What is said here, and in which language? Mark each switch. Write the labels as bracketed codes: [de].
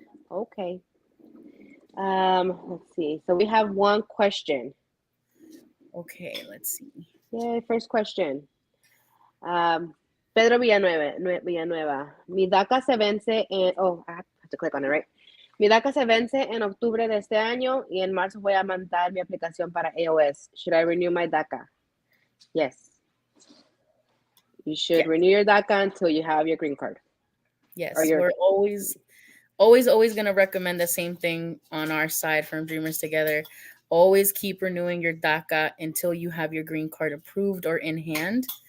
[en] Okay. Let's see. So we have one question. Okay, let's see. Yay, first question. Pedro Villanueva. [es] Mi DACA se vence [en] I have to click on it, right? [es] Mi DACA se vence en octubre de este año y en marzo voy a mandar mi aplicación para AOS. [en] Should I renew my DACA? Yes. You should renew your DACA until you have your green card. Yes, we're always going to recommend the same thing on our side from Dreamers Together. Always keep renewing your DACA until you have your green card approved or in hand.